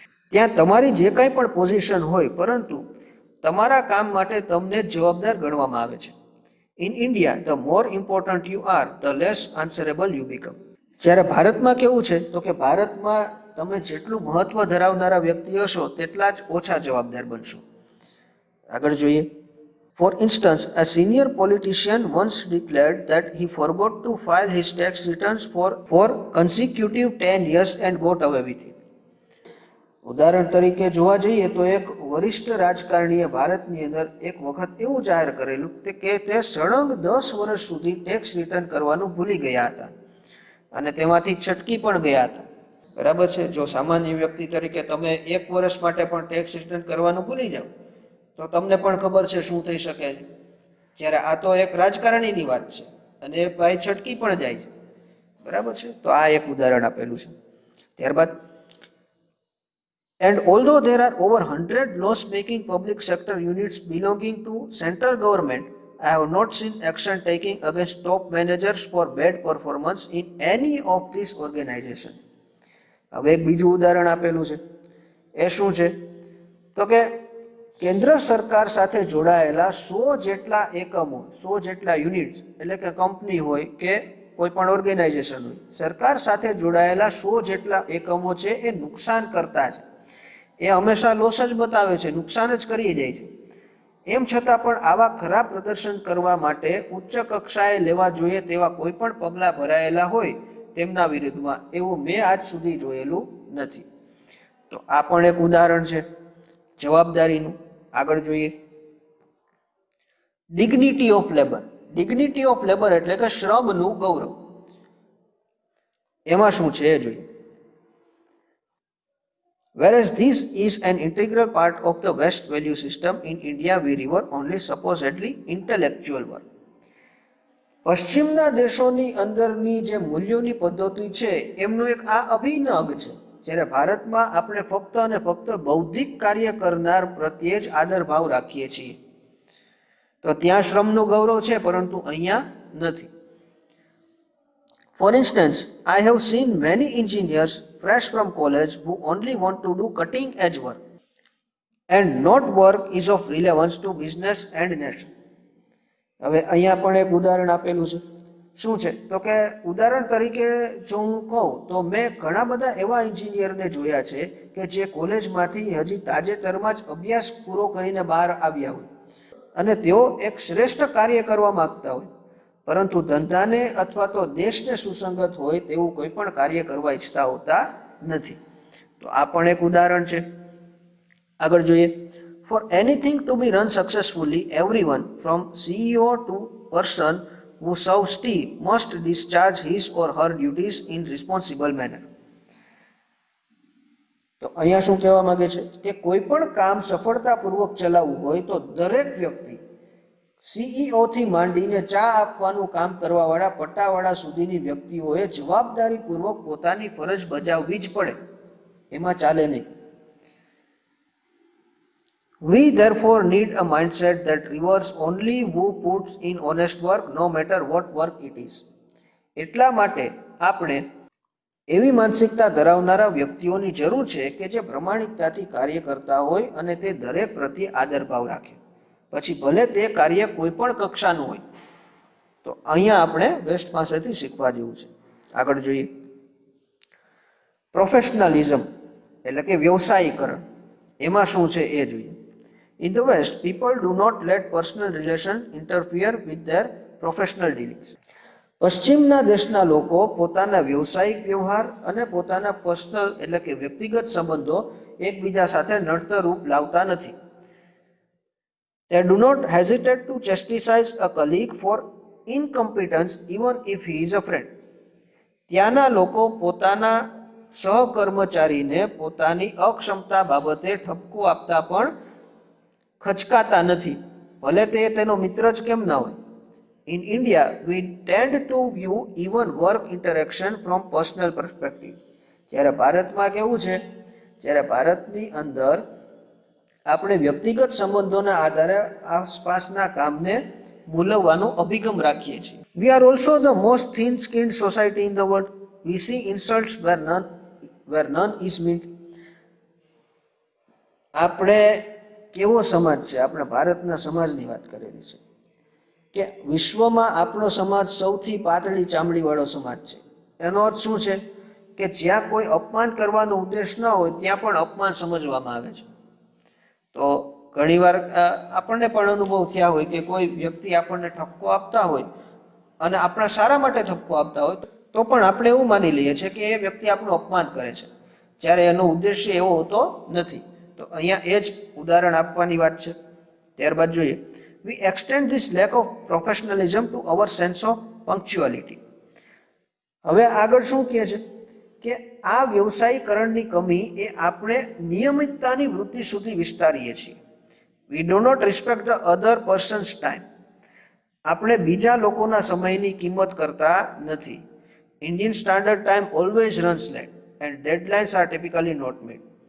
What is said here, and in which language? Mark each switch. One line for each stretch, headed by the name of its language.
Gujarati: ત્યાં તમારી જે કાંઈ પણ પોઝિશન હોય, પરંતુ તમારા કામ માટે તમને જ જવાબદાર ગણવામાં આવે છે.
English: In India the more important you are the less answerable you become.
Gujarati: જ્યારે ભારતમાં કેવું છે, તો કે ભારતમાં તમે જેટલું મહત્વ ધરાવનારા વ્યક્તિ હશો તેટલા જ ઓછા જવાબદાર બનશો. આગળ જોઈએ.
English: For instance, a senior politician once declared that he forgot to file his tax returns for consecutive 10 years and got away with it.
Gujarati: ઉદાહરણ તરીકે જોવા જઈએ તો એક વરિષ્ઠ રાજકારણીએ ભારતની અંદર એક વખત એવું જાહેર કરેલું કે તે સળંગ 10 વર્ષ સુધી ટેક્સ રિટર્ન કરવાનું ભૂલી ગયા હતા અને તેમાંથી છટકી પણ ગયા હતા. બરાબર છે. જો સામાન્ય વ્યક્તિ તરીકે તમે 1 વર્ષ માટે પણ ટેક્સ રિટર્ન કરવાનું ભૂલી જાઓ તો તમને પણ ખબર છે શું થઈ શકે છે. જ્યારે આ તો એક રાજકારણીની વાત છે અને એ ભાઈ છટકી પણ જાય છે. બરાબર છે. તો આ એક ઉદાહરણ આપેલું છે. ત્યારબાદ,
English: and although there are over 100 loss-making public sector units belonging to central government, I have not seen action taking against top managers for bad performance in any of these organization.
Gujarati: હવે એક બીજું ઉદાહરણ આપેલું છે. એ શું છે, તો કે કેન્દ્ર સરકાર સાથે જોડાયેલા 100 જેટલા એકમો, 100 જેટલા યુનિટ્સ, એટલે કે કંપની હોય કે કોઈ પણ ઓર્ગેનાઇઝેશન હોય, સરકાર સાથે જોડાયેલા 100 જેટલા એકમો છે એ નુકસાન કરતા છે. એ હંમેશા લોસ જ બતાવે છે, નુકસાન જ કરી જાય છે. એમ છતાં પણ આવા ખરાબ પ્રદર્શન કરવા માટે ઉચ્ચ કક્ષાએ લેવા જોઈએ તેવા કોઈ પણ પગલાં ભરાયેલા હોય તેમના વિરુદ્ધમાં, એવું મેં આજ સુધી જોયેલું નથી. તો આ પણ એક ઉદાહરણ છે જવાબદારીનું. આગળ જોઈએ. Dignity of labour. Dignity of labour એટલે કે શ્રમનું ગૌરવ. એમાં શું છે એ જોઈએ.
English: Whereas this is an integral part of the West value system, in India we revere only supposedly intellectual work.
Gujarati: પશ્ચિમના દેશોની અંદરની જે મૂલ્યોની પદ્ધતિ છે એમનું એક આ અભિન્ન અંગ છે. જ્યારે ભારતમાં આપણે ફક્ત અને ફક્ત બૌદ્ધિક કાર્ય કરનાર પ્રત્યે જ આદર ભાવ રાખીએ છીએ. તો ત્યાં શ્રમનું ગૌરવ છે, પરંતુ અહીંયા નથી.
English: For instance, I have seen many engineers fresh from college who only want to do cutting edge work and not work is of relevance to business and nation.
Gujarati: હવે અહીંયા પણ એક ઉદાહરણ આપેલું છે. શું છે? તો કે ઉદાહરણ તરીકે જો હું કહું તો મેં ઘણા બધા એવા એન્જિનિયરને જોયા છે કે જે કોલેજમાંથી હજી તાજેતરમાં જ અભ્યાસ પૂરો કરીને બહાર આવ્યા હોય અને તેઓ એક શ્રેષ્ઠ કાર્ય કરવા માંગતા હોય, પરંતુ ધંધાને અથવા તો દેશને સુસંગત હોય તેવું કોઈ પણ કાર્ય કરવા ઈચ્છતા હોતા નથી. તો આ પણ એક ઉદાહરણ છે. આગળ જોઈએ.
English: For anything to be run successfully, everyone from CEO to person who serves tea must discharge his or her duties in responsible manner.
Gujarati: તો અહીંયા શું કહેવા માંગે છે કે કોઈ પણ કામ સફળતાપૂર્વક ચલાવવું હોય તો દરેક વ્યક્તિ CEO થી માંડીને ચા આપવાનું કામ કરવાવાળા પટ્ટાવાળા સુધીની વ્યક્તિઓએ જવાબદારીપૂર્વક પોતાની ફરજ બજાવવી જ પડે, એમાં ચાલે નહીં.
English: We therefore need a mindset that rewards only who puts in honest work, no matter what work it is.
Gujarati: એટલા માટે આપણે એવી માનસિકતા ધરાવનારા વ્યક્તિઓની જરૂર છે કે જે પ્રમાણિકતાથી કાર્ય કરતા હોય અને તે દરેક પ્રત્યે આદરભાવ રાખે, પછી ભલે તે કાર્ય કોઈ પણ કક્ષાનું હોય. તો અહીંયા આપણે વેસ્ટ પાસેથી શીખવા જેવું છે. આગળ જોઈએ. પ્રોફેશનલિઝમ એટલે કે વ્યવસાયીકરણ, એમાં શું છે એ જોઈએ.
English: In the West, people do not let personal relations interfere with their professional dealings.
Gujarati: પશ્ચિમના દેશના લોકો પોતાના વ્યવસાયિક વ્યવહાર અને પોતાના પર્સનલ એટલે કે વ્યક્તિગત સંબંધો એકબીજા સાથે નડતરરૂપ લાવતા નથી.
English: They do not hesitate to chastise a colleague for incompetence even if he is a friend.
Gujarati: ત્યાંના લોકો પોતાના સહકર્મચારીને પોતાની અક્ષમતા બાબતે ઠપકો આપતા પણ ખચકાતા નથી, ભલે તે તેનો મિત્ર જ કેમ ના હોય.
English: In India, we tend to view even work interaction from personal perspective.
Gujarati: જ્યારે ભારતમાં કેવું છે, જ્યારે ભારતની અંદર આપણે વ્યક્તિગત સંબંધોના આધારે આસપાસના કામને મૂલવવાનો અભિગમ રાખીએ છીએ.
English: We are also the most thin-skinned society in the world. We see insults where none is meant.
Gujarati: આપણે કેવો સમાજ છે? આપણે ભારતના સમાજની વાત કરેલી છે કે વિશ્વમાં આપણો સમાજ સૌથી પાતળી ચામડીવાળો સમાજ છે. એનો અર્થ શું છે કે જ્યાં કોઈ અપમાન કરવાનો ઉદ્દેશ ન હોય ત્યાં પણ અપમાન સમજવામાં આવે છે. તો ઘણીવાર આપણને પણ અનુભવ થયા હોય કે કોઈ વ્યક્તિ આપણને ઠપકો આપતા હોય અને આપણા સારા માટે ઠપકો આપતા હોય તો પણ આપણે એવું માની લઈએ છીએ કે એ વ્યક્તિ આપણું અપમાન કરે છે, જ્યારે એનો ઉદ્દેશ્ય એવો હોતો નથી. તો અહીંયા એ જ ઉદાહરણ આપવાની વાત છે. ત્યારબાદ જોઈએ.
English: We extend this lack of professionalism to our sense of punctuality.
Gujarati: હવે આગળ શું કહે છે કે આ વ્યવસાયીકરણની કમી એ આપણે નિયમિતતાની વૃત્તિ સુધી વિસ્તારીએ છીએ.
English: We do not respect the other person's time.
Gujarati: આપણે બીજા લોકોના સમયની કિંમત કરતા નથી.
English: Indian standard time always runs late and deadlines are typically not met.